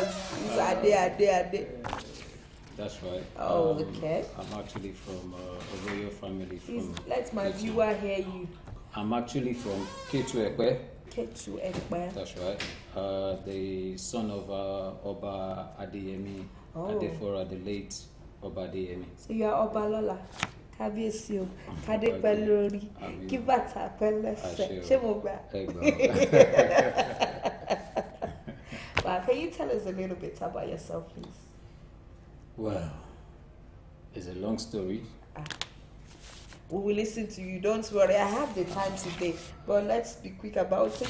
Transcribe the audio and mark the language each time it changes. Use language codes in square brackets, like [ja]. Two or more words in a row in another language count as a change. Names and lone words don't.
[en] It's Ade. That's right. Oh, okay. I'm actually from a royal family. Please, let my viewer hear you. I'm actually from Ketu Ekpe. Ketu Ekpe. That's right. The son of Oba Adeyemi Adefora, the late Oba Adeyemi. So you are Oba Lola. [yo] Kábíyèsí o, kádé pẹ́ lórí, kí bàtà pẹ́ lẹ́sẹ̀. Ṣé mo gbà? [en] Well, can you tell us a little bit about yourself, please? Well, it's a long story. We will listen to you. Don't worry, I have the time today. But let's be quick about it.